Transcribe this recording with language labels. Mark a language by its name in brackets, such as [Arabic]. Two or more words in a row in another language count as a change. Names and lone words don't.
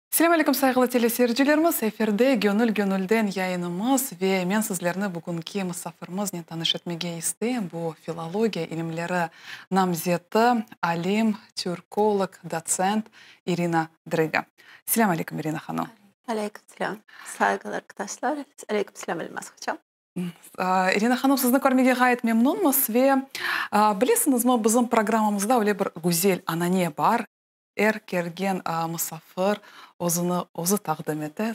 [Crimean Tatar] Selamünaleyküm saygılı teleseyircilerimiz. Eferde Gönül yayınımız ve men sizlerni bugünkü misafirimiz ne tanış etmege isteyim. Bu filologiya ilimleri namzeti, alim, türkolog, doçent Irina Driga. Selamünaleyküm Irina hanım. [Turkish] Aleyküm selam. Saygılar arkadaşlar. Aleyküm selam Elmas hocam. [Crimean Tatar] Irina hanım sizni görmege gayet memnunmuz ve bilesiniz mi bizim programımızda öyle bir güzel anane var. Kelgen misafir özü takdim etti.